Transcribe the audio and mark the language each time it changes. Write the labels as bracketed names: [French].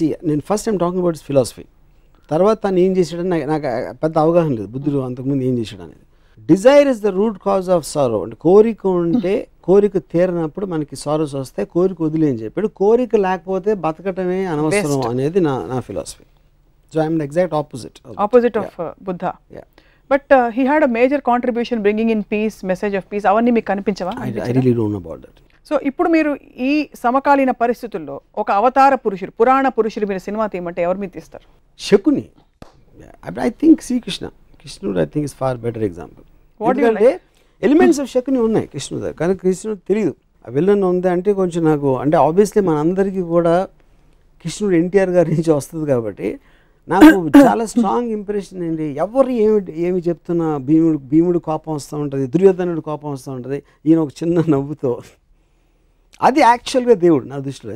[English] నేను first time talking about philosophy. [Telugu] తర్వాత తను ఏం చేసాడని నాకు పెద్ద అవగాహన లేదు బుద్ధుడు అంతకుముందు ఏం చేసాడు అనేది. [English] desire is the root cause of sorrow, [Telugu] అంటే కోరిక ఉంటే కోరిక తీరినప్పుడు మనకి సారోస్ వస్తాయి, కోరిక వదిలే అని చెప్పాడు. కోరిక లేకపోతే బతకటమే అనవసరం అనేది నా philosophy. [English] So I am the exact opposite of Buddha. Yeah. But he had a major contribution bringing in peace, message of peace. [Telugu] అవర్ని మీకు కనిపించవా? [English] I really don't know about that. [Telugu] So ఇప్పుడు మీరు ఈ సమకాలీన పరిస్థితుల్లో ఒక అవతార పురుషుడు, పురాణ పురుషుడు మీరు సినిమా తీయమంటే ఎవరు మీరు తీస్తారు? శకుని. [English] I think Srikrishna. కృష్ణుడు I think is far better example. [Telugu] ఎందుకంటే ఎలిమెంట్స్ ఆఫ్ శకుని ఉన్నాయి కృష్ణుడు దగ్గర, కానీ కృష్ణుడు తెలియదు ఆ విలన్ ఉంది అంటే కొంచెం నాకు అంటే ఆబ్వియస్లీ మనందరికీ కూడా కృష్ణుడు ఎన్టీఆర్ గారి నుంచి వస్తుంది కాబట్టి నాకు చాలా స్ట్రాంగ్ ఇంప్రెషన్ ఏంటి, ఎవరు ఏమి చెప్తున్నా భీముడు కోపం వస్తూ ఉంటుంది, దుర్యోధనుడు కోపం వస్తూ ఉంటుంది, ఈయన ఒక చిన్న నవ్వుతో, అది యాక్చువల్గా దేవుడు నా దృష్టిలో.